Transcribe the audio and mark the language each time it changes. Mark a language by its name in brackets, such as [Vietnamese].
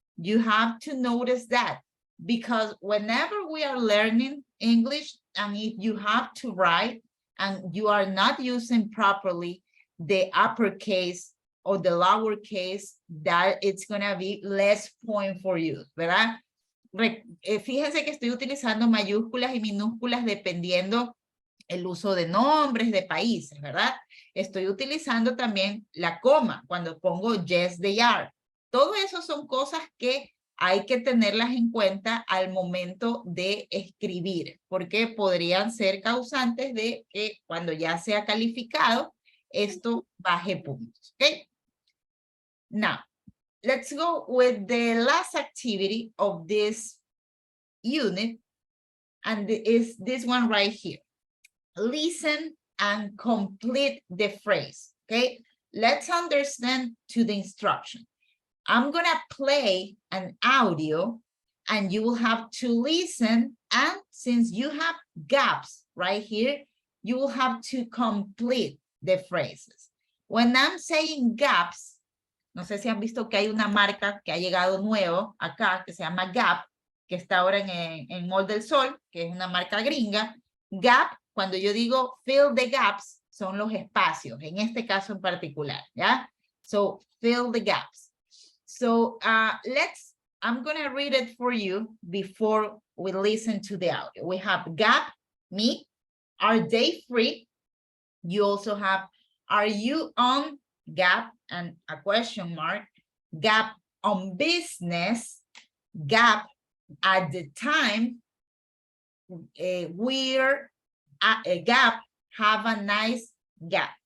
[English] You have to notice that because whenever we are learning English and if you have to write and you are not using properly the uppercase or the lowercase, that it's gonna be less point for you, ¿verdad? [Spanish] Fíjense que estoy utilizando mayúsculas y minúsculas dependiendo el uso de nombres de países, ¿verdad? Estoy utilizando también la coma cuando pongo [English] yes, they are. [Spanish] Todo eso son cosas que hay que tenerlas en cuenta al momento de escribir, porque podrían ser causantes de que cuando ya sea calificado, esto baje puntos, ¿ok? [English] Now, let's go with the last activity of this unit, and is this one right here. Listen and complete the phrase, okay? Let's understand to the instruction. I'm gonna play an audio and you will have to listen, and since you have gaps right here, you will have to complete the phrases. When I'm saying gaps, [Spanish] no sé si han visto que hay una marca que ha llegado nuevo acá, que se llama Gap, que está ahora en Mall del Sol, que es una marca gringa. Gap, cuando yo digo [English] fill the gaps, [Spanish] son los espacios, en este caso en particular, ¿ya? [English] So, fill the gaps. So, I'm gonna read it for you before we listen to the audio. We have Gap, me, are they free? You also have, are you on Gap and a question mark, Gap on business, Gap at the time, we're at a Gap, have a nice Gap.